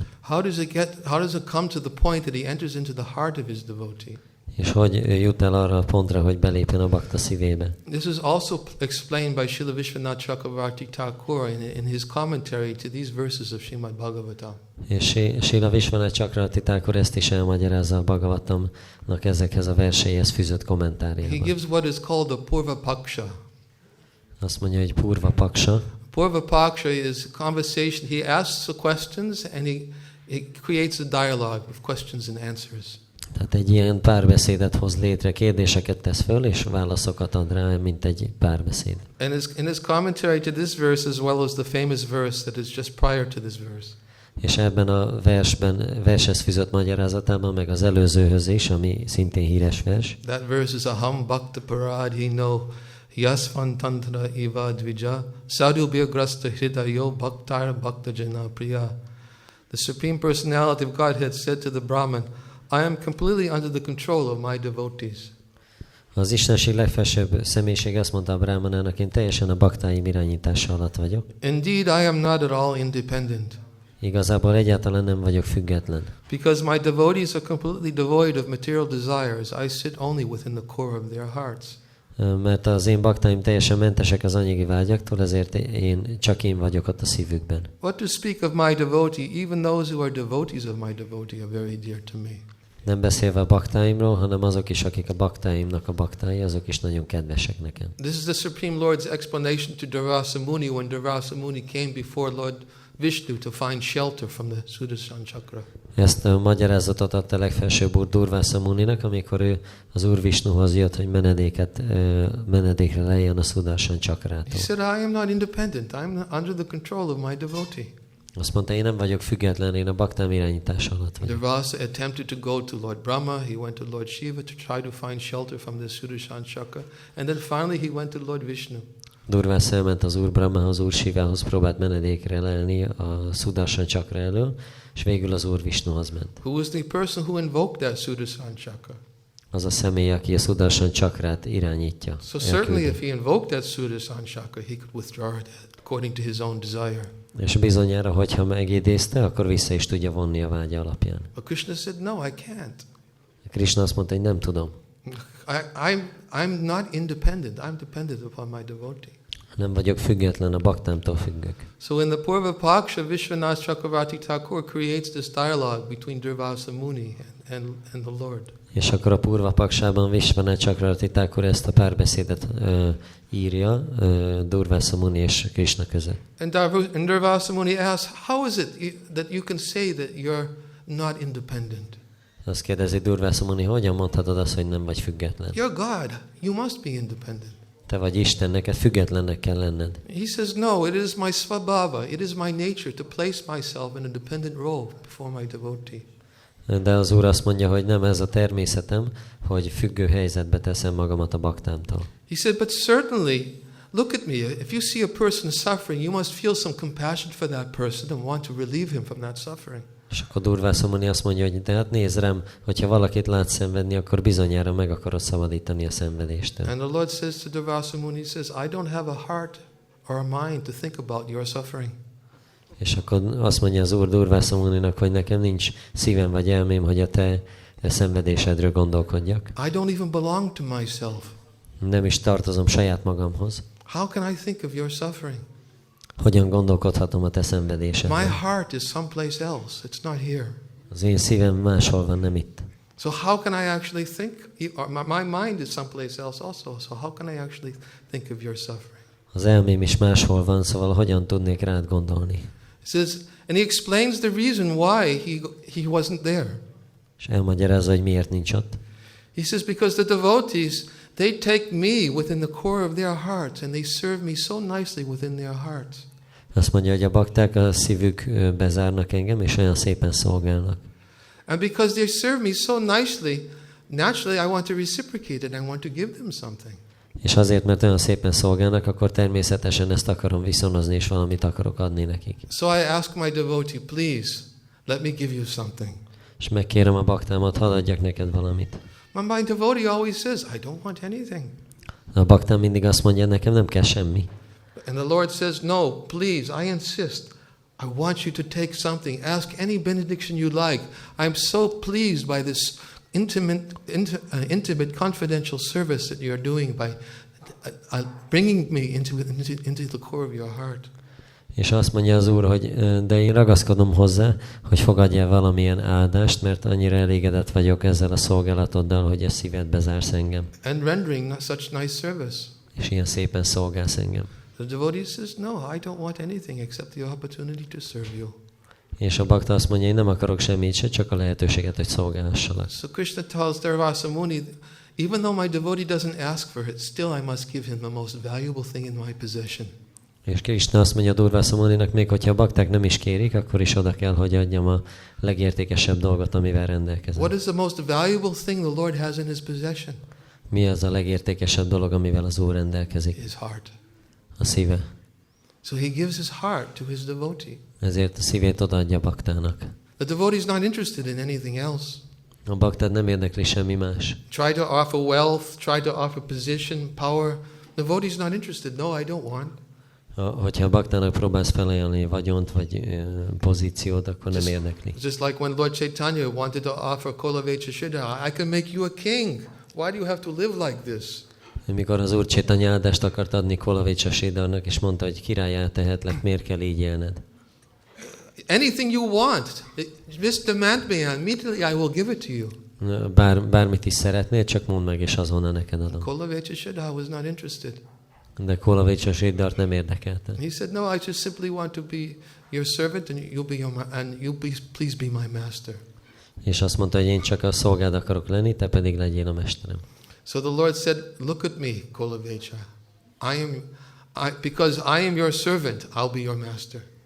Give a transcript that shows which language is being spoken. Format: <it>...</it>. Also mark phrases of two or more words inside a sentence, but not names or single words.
<en>How does it come to the point that he enters into the heart of his devotee?</en> <hu>És hogy jut el arra a pontra, hogy belépjen a bakta szívébe?</hu> <en>This is also explained by Srila Vishwanath Chakravarti Thakur in his commentary to these verses of Srimad Bhagavatam.</en> <hu>És Srila Vishwanath Chakravarti Thakur ezt is elmagyarázza a Bhagavatamnak ezekhez a verseihez fűzött kommentárjában.</hu> <en>He gives what is called a Purva Paksha.</en> <hu>Azt mondja, hogy Purva Paksa.</hu> <en>Purva Paksha is a conversation. He asks the questions and he creates a dialogue of questions and answers.</en> <hu>Tehát egy ilyen párbeszédet hoz létre, kérdéseket tesz föl, és válaszokat ad rá, mint egy párbeszéd.</hu> <en>And in his commentary to this verse as well as the famous verse that is just prior to this verse.</en> <hu>És ebben a vershez fűzött magyarázatában, meg az előzőhöz is, ami szintén híres vers.</hu> <en>That verse is</en> <sa>अहं भक्त पराधीनो यस्वन् तन्त्र एव द्विज साधु बिर्ग्रस्त हृदयो भक्तर् भक्त जन प्रिय.</sa> <en>The Supreme Personality of Godhead said to the Brahman, I am completely under the control of my devotees.</en> <hu>Az Istenség legfelsőbb személyiség azt mondta a Brahmanának, én teljesen a baktáim irányítása alatt vagyok.</hu> <en>Indeed, I am not at all independent.</en> <hu>Igazából egyáltalán nem vagyok független.</hu> <en>Because my devotees are completely devoid of material desires, I sit only within the core of their hearts.</en> <hu>Mert az én baktáim teljesen mentesek az anyagi vágyaktól, ezért én vagyok ott a szívükben.</hu> <en>What to speak of my devotee, even those who are devotees of my devotee are very dear to me.</en> <hu>Nem beszélve a baktáimról, hanem azok is, akik a baktáimnak a baktái, azok is nagyon kedvesek nekem.</hu> <en>This is the Supreme Lord's explanation to Durvasa Muni when Durvasa Muni came before Lord Vishnu to find shelter from the Sudarshan Chakra.</en> <hu>Ezt a magyarázatot adta a legfelsőbb úr Durvasa Muninak, amikor ő az úr Vishnuhoz jött, hogy menedékre lejjen a Sudarshan Chakrától.</hu> <en>He said, I am not independent. I am under the control of my devotee.</en> <hu>Azt mondta, én nem vagyok független, én a baktám irányítása alatt vagyok.</hu> <en>Durvasa attempted to go to Lord Brahma. He went to Lord Shiva to try to find shelter from the Sudarshan Chakra. And then finally he went to Lord Vishnu.</en> <hu>Durvász elment az úr Brahmához, úr Sivához, próbált menedékre lelni a Sudarshan Chakra elől, és végül az úr Vishnuhoz ment.</hu> <en>Who was the person who invoked that Sudarshan Chakra?</en> <hu>Az a személy, aki a Sudarshan Chakrát irányítja.</hu> <en>So certainly if he invoked that Sudarshan Chakra, he could withdraw it according to his own desire.</en> <hu>És bizonyára, hogyha megidézte, akkor vissza is tudja vonni a vágya alapján.</hu> <en>But Krishna said, no, I can't.</en> <hu>Krishna azt mondta, hogy nem tudom.</hu> <en>I'm not independent. I'm dependent upon my devotee.</en> <hu>Nem vagyok független, a baktámtól függök.</hu> <en>So in the Purva Paksha, Vishwanath Chakravarti Thakur creates this dialogue between Durvasa Muni and the Lord.</en> <hu>És akkor a Purva Paksában Vishwanath Chakravarti Thakur ezt a párbeszédet írja Durvasa Muni és Krishna között.</hu> <en>And Durvasa Muni asks, how is it that you can say that you're not independent?</en> <hu>Azt kérdezi Durvasa Muni, hogyan mondhatod azt, hogy nem vagy független?</hu> <en>You're God. You must be independent.</en> <hu>Te vagy Isten, neked függetlennek kell lenned.</hu> <en>He says, no, it is my svabhava, it is my nature to place myself in a dependent role before my devotee.</en> <hu>De az Úr azt mondja, hogy nem ez a természetem, hogy függő helyzetbe teszem magamat a baktámtól.</hu> <en>He said, but certainly, look at me. If you see a person suffering, you must feel some compassion for that person and want to relieve him from that suffering.</en> <hu>És akkor Durvasa Muni azt mondja, hogy de hát nézd rám, hogyha valakit látsz szenvedni, akkor bizonyára meg akarod szabadítani a szenvedéstől.</hu> <en>And the Lord says to Durvasa Muni, he says, I don't have a heart or a mind to think about your suffering.</en> <hu>És akkor azt mondja az Úr Durvasa Muninak, hogy nekem nincs szívem vagy elmém, hogy a te szenvedésedről gondolkodjak.</hu> <en>I don't even belong to myself.</en> <hu>Nem is tartozom saját magamhoz.</hu> <en>How can I think of your suffering?</en> <hu>Hogyan gondolkodhatom a te szenvedésedről?</hu> <en>My heart is someplace else. It's not here.</en> <hu>Az én szívem máshol van, nem itt.</hu> <en>So how can I actually think? My mind is someplace else also. So how can I actually think of your suffering?</en> <hu>Az elmém is máshol van, szóval hogyan tudnék rád gondolni?</hu> <en>He says, and he explains the reason why he wasn't there.</en> <hu>És elmagyarázza, hogy miért nincs ott.</hu> <en>He says, because the devotees, they take me within the core of their hearts and they serve me so nicely within their hearts.</en> <hu>Azt mondja, hogy a bakták a szívükbe zárnak engem, és olyan szépen szolgálnak.</hu> <en>And because they serve me so nicely, naturally I want to reciprocate it. I want to give them something.</en> <hu>És azért, mert olyan szépen szolgálnak, akkor természetesen ezt akarom viszonozni, és valamit akarok adni nekik.</hu> <en>So I ask my devotee, please, let me give you something.</en> <hu>És megkérem a baktámat, hadd adjak neked valamit.</hu> <en>My devotee always says, I don't want anything.</en> <hu>A baktám mindig azt mondja, nekem nem kell semmi.</hu> <en>And the Lord says, no, please, I insist. I want you to take something. Ask any benediction you like. I'm so pleased by this intimate, confidential service that you're doing by bringing me into the core of your heart.</en> <hu>És azt mondja az Úr, hogy de én ragaszkodom hozzá, hogy fogadjál valamilyen áldást, mert annyira elégedett vagyok ezzel a szolgálatoddal, hogy a szívedbe zársz engem.</hu> <en>And rendering such nice service.</en> <hu>És ilyen szépen szolgálsz engem.</hu> <en>The devotee says, no, I don't want anything except the opportunity to serve you.</en> <hu>És a bakta azt mondja, én nem akarok semmit se, csak a lehetőséget, hogy szolgálhassalak.</hu> <en>So Krishna tells Durvasa Muni, even though my devotee doesn't ask for it, still I must give him the most valuable thing in my possession.</en> <hu>És Krisna azt mondja Durvasa Muninak, még hogyha a bakták nem is kérik, akkor is oda kell, hogy adjam a legértékesebb dolgot, amivel rendelkezem.</hu> <en>What is the most valuable thing the Lord has in his possession?</en> <hu>Mi az a legértékesebb dolog, amivel az Úr rendelkezik?</hu> <en>His heart.</en> <hu>A szíve.</hu> <en>So he gives his heart to his devotee.</en> <hu>Ezért a szívét odaadja a baktának.</hu> <en>The devotee is not interested in anything else.</en> <hu>A baktát nem érdekli semmi más.</hu> <en>Try to offer wealth, try to offer position, power. The devotee is not interested. No, I don't want.</en> <hu>Hogyha a baktának próbálsz felajánlani vagyont vagy pozíciót, akkor nem érdekli.</hu> <en>Just like when Lord Chaitanya wanted to offer Kolavecha Siddha, I can make you a king. Why do you have to live like this?</en> <hu>Mikor az Úr Chaitanya áldást akart adni Kolavecha Siddharnak, és mondta, hogy királlyá tehetlek, miért kell így élned?</hu> <en>Anything you want, just demand me, and immediately I will give it to you.</en> <hu>Bármit is szeretnél, csak mondd meg, és azonnal neked adom.</hu> <en>Kolavecha Siddha was not interested.</en> <hu>De Kolavecha Siddhart nem érdekelte.</hu> <en>He said, no, I just simply want to be your servant, and please be my master.</en> <hu>És azt mondta, hogy én csak a szolgád akarok lenni, te pedig legyél a mesterem.</hu> <en>So the Lord said, look at me, Kolavecha. Because I am your servant, I'll be your master.</en>